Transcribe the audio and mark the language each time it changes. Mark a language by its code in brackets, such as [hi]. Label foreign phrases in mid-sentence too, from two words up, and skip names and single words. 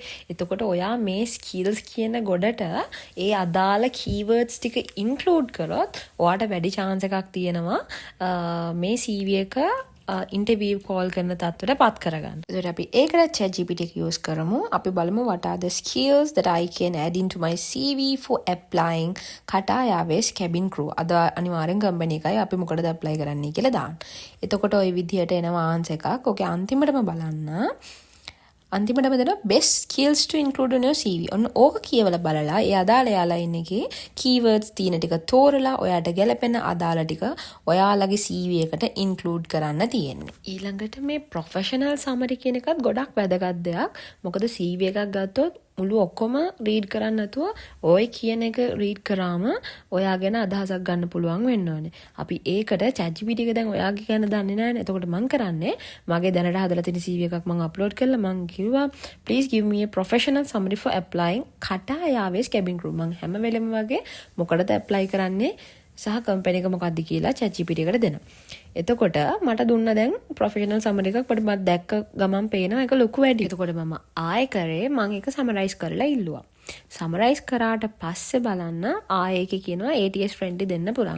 [si] එතකොට ඔයා මේ skills කියන ගොඩට ඒ අදාළ keywords ටික include කරොත් ඔයාට වැඩි chance එකක් තියෙනවා මේ CV එක [en] interview call [si] කරන තත්ත්වයට පත් කරගන්න. එතකොට අපි ඒකට ChatGPT එක use කරමු. අපි බලමු [en] what are the skills that I can add into my CV for applying Qatar Airways cabin crew. [si] අද අනිවාර්යෙන් කම්පැනි එකයි අපි මොකටද apply කරන්නේ කියලා දාන්න. එතකොට ওই විදිහට එනවා answer එකක්. ඔකේ අන්තිමටම බලන්න. අන්තිමටම දෙනවා [en] best skills to include in your CV. [si] ඔන්න ඕක කියවලා බලලා ඒ අදාළ යාලා ඉන්න එකේ keywords තියෙන ටික තෝරලා ඔයාට ගැලපෙන අදාළ ටික ඔයාලගේ CV එකට include කරන්න තියෙන්නේ. ඊළඟට මේ [en] professional summary [si] කියන එකත් ගොඩක් වැදගත් දෙයක්. මොකද CV එකක් ගත්තොත් මුළු ඔක්කොම රීඩ් කරන්න නැතුව ඔය කියන එක රීඩ් කරාම ඔයා ගැන අදහසක් ගන්න පුළුවන් වෙන්න ඕනේ. අපි ඒකට ChatGPT එක දැන් ඔයාගේ ගැන දන්නේ නැහැනේ. එතකොට මම කරන්නේ මගේ දැනට හදලා තියෙන CV එකක් මම අප්ලෝඩ් කරලා මම කිව්වා [en] please give me a professional summary for applying Qatar Airways cabin crew. [si] මම හැම වෙලෙම වගේ මොකටද apply කරන්නේ සහ කම්පැනි එක මොකක්ද කියලා ChatGPT එකට දෙනවා. එතකොට මට දුන්න දැන් [en] professional summary [si] එකක් මට දැක්ක ගමන් පේනවා ඒක ලොකු වැඩි. එතකොට මම ආයෙ කරේ මම ඒක සමරයිස් කරලා ඉල්ලුවා. සමරයිස් කරාට පස්සේ බලන්න ආයෙ එකේ කියනවා [en] ATS friendly [si] දෙන්න පුළුවන්.